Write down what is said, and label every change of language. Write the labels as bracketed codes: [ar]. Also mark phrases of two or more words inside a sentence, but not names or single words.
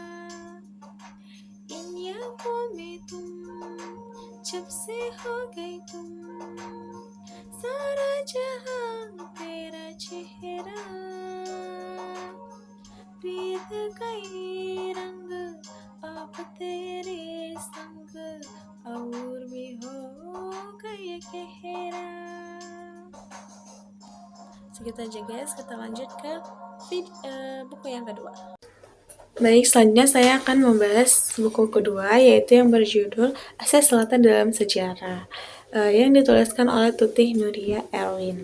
[hi] इन यादों में तुम जब से हो गई तुम सारा जहां तेरा चेहरा प्रीत कई रंग आप तेरे संग और भी हो गए गहरा. [id] Segitu aja guys, kita lanjut ke buku yang kedua. Baik, selanjutnya saya akan membahas buku kedua, yaitu yang berjudul Asia Selatan dalam Sejarah, yang dituliskan oleh Tuti Nuria Erwin.